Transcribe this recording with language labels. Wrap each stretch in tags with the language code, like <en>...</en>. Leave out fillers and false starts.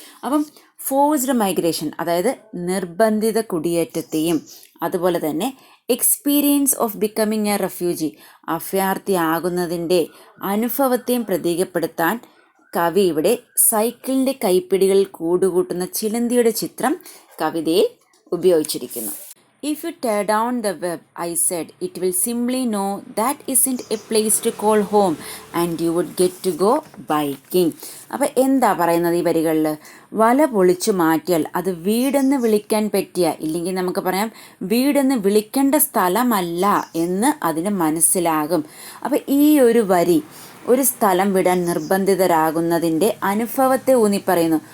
<ml>അപ്പം forced migration, അതായത് നിർബന്ധിത കുടിയേറ്റത്തെയും അതുപോലെ തന്നെ</ml> <en>experience of becoming a refugee,</en> <ml>അഭയാർത്ഥിയാകുന്നതിൻ്റെ അനുഭവത്തെയും പ്രതീകപ്പെടുത്താൻ കവി ഇവിടെ സൈക്കിളിൻ്റെ കൈപ്പിടികൾ കൂടുകൂട്ടുന്ന ചിലന്തിയുടെ ചിത്രം കവിതയിൽ ഉപയോഗിച്ചിരിക്കുന്നു.</ml> <en>If you tear down the web, I said, it will simply know that isn't a place to call home and you would get to go biking.</en> <ml>അപ്പോൾ എന്താ പറയുന്നത് ഈ വരികളിൽ? വല പൊളിച്ചു മാറ്റിയാൽ അത് വീടെന്ന് വിളിക്കാൻ പറ്റിയ, ഇല്ലെങ്കിൽ നമുക്ക് പറയാം വീടെന്ന് വിളിക്കേണ്ട സ്ഥലമല്ല എന്ന് അതിന് മനസ്സിലാകും. അപ്പോൾ ഈ ഒരു വരി ഒരു സ്ഥലം വിടാൻ നിർബന്ധിതരാകുന്നതിൻ്റെ അനുഭവത്തെ ഊന്നിപ്പറയുന്നു.</ml>